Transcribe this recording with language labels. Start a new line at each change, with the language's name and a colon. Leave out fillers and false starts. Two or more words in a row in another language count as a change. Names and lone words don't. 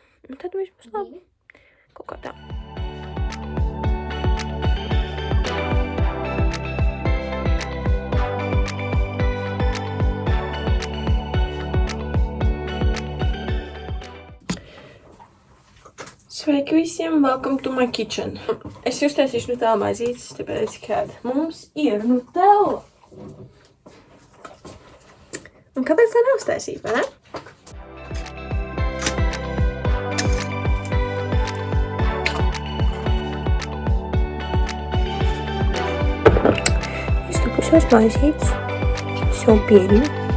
Latvian: Un tad viss būs labi. Kaut kā tā. Sveiki visiem,
English: welcome to my kitchen.
Latvian: Es uztaisīšu Nutella maizītes, tāpēc, kad mums ir Nutella. Un kāpēc tā neuztaisīt, vai ne? Iztapušos maizītes, savu piediņu.